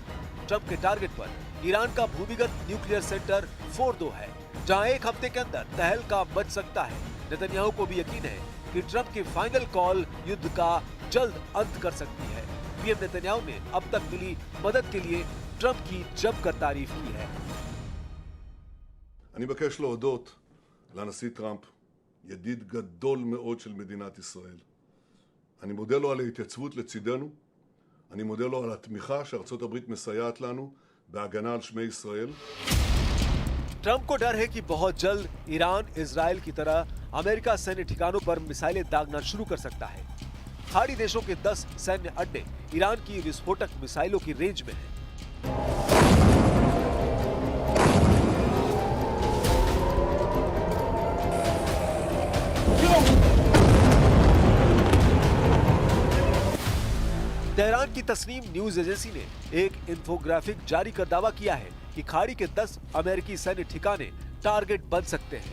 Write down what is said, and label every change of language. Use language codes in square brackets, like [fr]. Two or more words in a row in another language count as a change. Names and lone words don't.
[hi] ट्रंप के टारगेट पर ईरान का भूमिगत [en] nuclear center [hi] फोर्डो है, जहां एक हफ्ते के अंदर तहलका मच सकता है। नेतन्याहू को भी यकीन है कि ट्रंप की [en] final call [hi] युद्ध का जल्द अंत कर सकती है। पीएम नेतन्याहू ने अब तक मिली मदद के लिए ट्रंप की जमकर तारीफ की है। [he] אני מבקש להודות לנשיא טראמפ, ידיד גדול מאוד של מדינת ישראל. אני מודה לו על ההתייצבות לצידנו, אני מודה לו על התמיכה שארצות הברית מסייעת לנו בהגנה על שמי ישראל. [hi] ट्रंप को डर है कि बहुत जल्द ईरान इजराइल की तरह अमेरिका सैन्य ठिकानों पर मिसाइलें दागना शुरू कर सकता है। खाड़ी देशों के 10 सैन्य अड्डे ईरान की विस्फोटक मिसाइलों की रेंज में हैं। तेहरान की तस्नीम न्यूज एजेंसी ने एक इंफोग्राफिक जारी कर दावा किया है कि खाड़ी के 10 अमेरिकी सैन्य ठिकाने टारगेट बन सकते हैं।